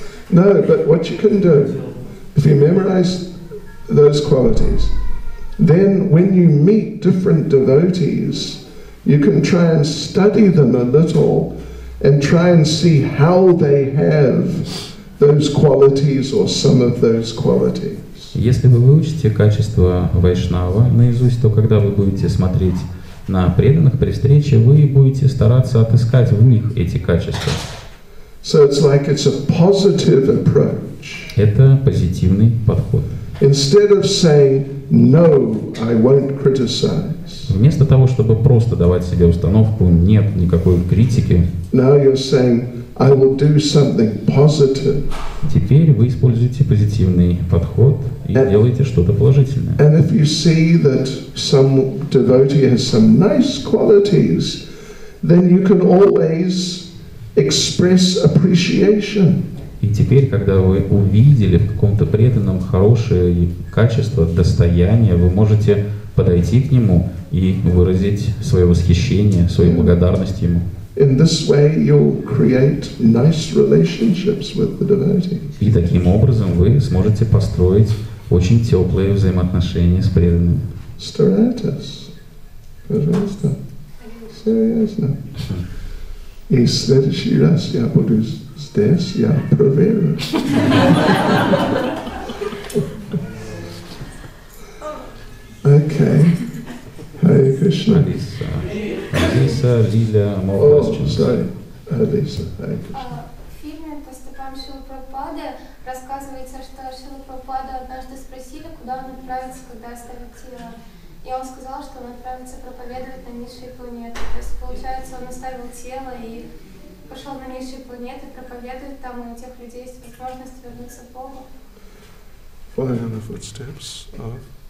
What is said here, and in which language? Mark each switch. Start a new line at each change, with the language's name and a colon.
English: No, but what you can do, if you memorize those qualities, then when you meet different devotees, you can try and study them a little and try and see how they have those qualities or some of those qualities.
Russian: Если вы выучите качество вайшнава наизусть, то когда вы будете смотреть на преданных при встрече, вы будете стараться отыскать в них эти качества.
English: So it's like it's a positive approach.
Russian: Это позитивный подход.
English: Instead of saying, no, I won't criticize.
Russian: Вместо того, чтобы просто давать себе установку «нет никакой критики»,
English: now you're saying, I will do something positive.
Russian: Теперь вы используете позитивный подход и делаете что-то положительное.
English: And if you see that some devotee has some nice qualities, then you can always express appreciation.
Russian: И теперь, когда вы увидели в каком-то преданном хорошее качество, достояние, вы можете подойти к нему и выразить свое восхищение, свою благодарность ему.
English: In this way you'll create nice relationships with the devotee.
Russian: И таким образом вы сможете построить очень теплые взаимоотношения с преданными. Старайтесь, пожалуйста, серьезно. И в следующий раз я буду здесь, я проверю.
English: Okay. Hare Krishna.
Russian: Алиса, Лиля,
English: Oh, sorry. Alisa, Hare Krishna.
Russian: В фильме «По стопам Шрилы Прабхупады» рассказывается, что Шрилу Прабхупаду однажды спросили, куда он отправится, когда оставит тело. И он сказал, что он отправится проповедовать на низшие планеты. То есть, получается, он оставил тело и пошел на низшие планеты, проповедует там, и у тех людей есть возможность вернуться к Богу.
English: Following in the footsteps of